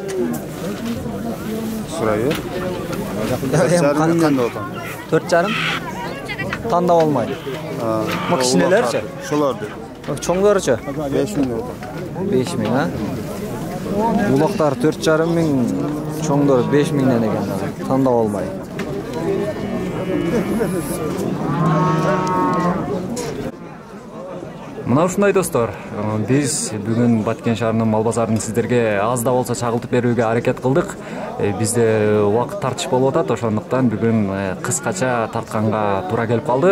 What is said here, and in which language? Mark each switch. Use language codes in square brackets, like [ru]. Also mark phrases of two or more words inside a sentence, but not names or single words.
[uz] So'rayver. Qanday o'tadi? 4,5. Tanda olmaydi. Bu kichkinalarchi? Shulardi. Cho'nglarchi? 5 ming o'tadi. 5 ming, ha? Uloqlar 4,5 ming, cho'nglar 5 mingdan ekanlar. Tanda olmaydi. [ky] Мына ушундай достор, биз бүгүн Баткен шаарынын мал базарын сиздерге аз да болсо чагылтып берүүгө аракет кылдык. Бизде убакыт тартыш болуп атат, ошондуктан бүгүн кыскача тартканга туура келип калды.